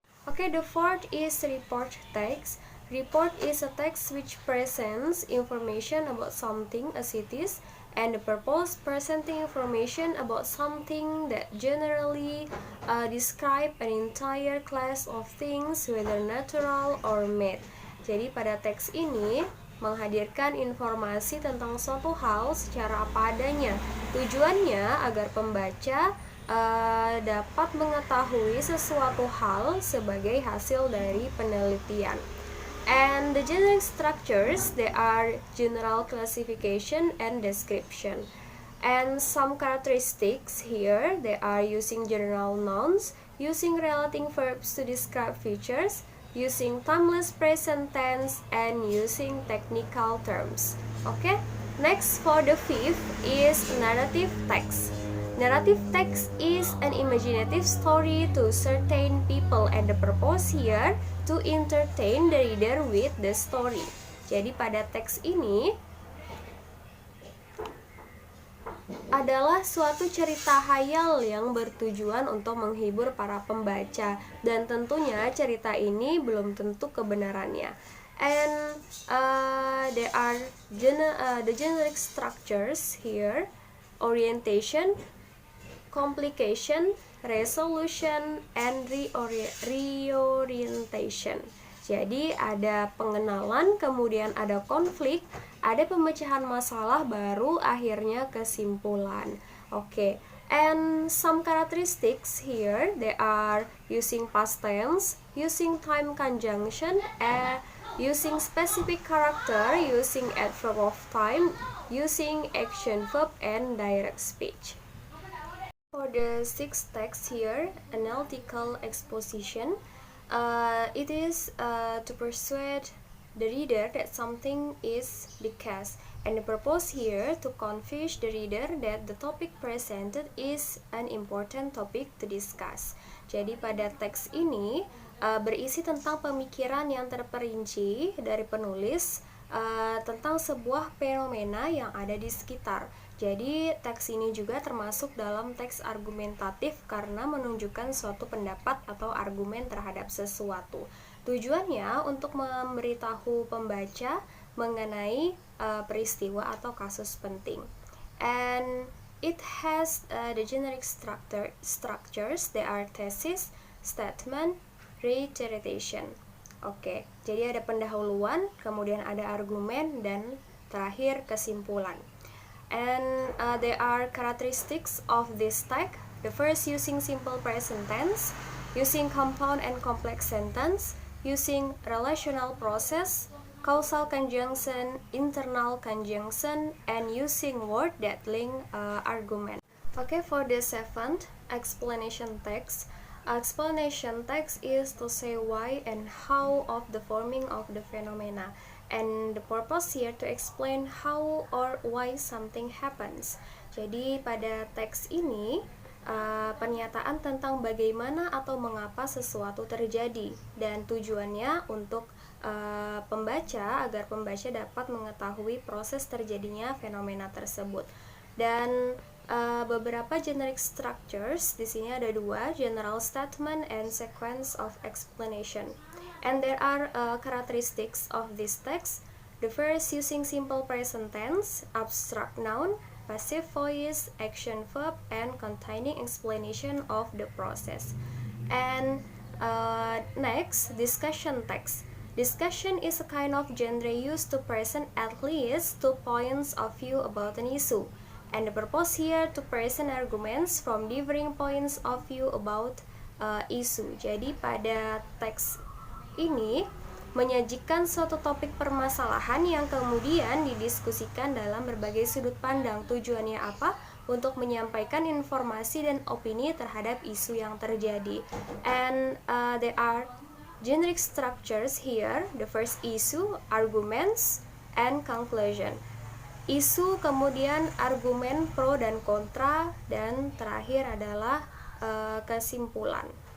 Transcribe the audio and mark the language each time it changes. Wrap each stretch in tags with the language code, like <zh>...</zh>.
<en>Okay, the fourth is report text. Report is a text which presents information about something as it is, and the purpose presenting information about something that generally describe an entire class of things, whether natural or made.</en> <id>Jadi pada teks ini menghadirkan informasi tentang suatu hal secara apa adanya. Tujuannya agar pembaca dapat mengetahui sesuatu hal sebagai hasil dari penelitian.</id> <en>And the generic structures, they are general classification and description. And some characteristics here, they are using general nouns, using relating verbs to describe features, using timeless present tense, and using technical terms. Okay, next for the fifth is narrative text. Narrative text is an imaginative story to certain people, and the purpose here to entertain the reader with the story.</en> <id>Jadi pada teks ini adalah suatu cerita hayal yang bertujuan untuk menghibur para pembaca, dan tentunya cerita ini belum tentu kebenarannya.</id> <en>And there are the generic structures here: orientation, complication, resolution, and reorientation.</en> <id>Jadi ada pengenalan, kemudian ada konflik, ada pemecahan masalah, baru akhirnya kesimpulan.</id> <en>Okay. And some characteristics here, they are using past tense, using time conjunction, using specific character, using adverb of time, using action verb, and direct speech. For the sixth text here, analytical exposition, it is to persuade the reader that something is the case, and the purpose here to convince the reader that the topic presented is an important topic to discuss.</en> <id>Jadi pada teks ini berisi tentang pemikiran yang terperinci dari penulis tentang sebuah fenomena yang ada di sekitar. Jadi teks ini juga termasuk dalam teks argumentatif karena menunjukkan suatu pendapat atau argumen terhadap sesuatu. Tujuannya untuk memberitahu pembaca mengenai peristiwa atau kasus penting.</id> <en>And it has the generic structures. They are thesis, statement, reiteration.</en> <id>Oke, jadi ada pendahuluan, kemudian ada argumen, dan terakhir kesimpulan.</id> <en>And there are characteristics of this text. The first, using simple present tense, using compound and complex sentence, using relational process, causal conjunction, internal conjunction, and using word that link argument. Okay, for the seventh, explanation text. Explanation text is to say why and how of the forming of the phenomena, and the purpose here to explain how or why something happens.</en> <id>Jadi pada teks ini pernyataan tentang bagaimana atau mengapa sesuatu terjadi, dan tujuannya untuk pembaca agar pembaca dapat mengetahui proses terjadinya fenomena tersebut. Dan beberapa generic structures di sini ada dua:</id> <en>general statement and sequence of explanation. And there are characteristics of this text. The first, using simple present tense, abstract noun, passive voice, action verb, and containing explanation of the process. And next, discussion text. Discussion is a kind of genre used to present at least 2 points of view about an issue, and the purpose here to present arguments from differing points of view about issue.</en> <id>Jadi pada teks ini menyajikan suatu topik permasalahan yang kemudian didiskusikan dalam berbagai sudut pandang. Tujuannya apa? Untuk menyampaikan informasi dan opini terhadap isu yang terjadi.</id> <en>And there are generic structures here. The first, issue, arguments, and conclusion.</en> <id>Isu, kemudian argumen pro dan kontra, dan terakhir adalah kesimpulan.</id>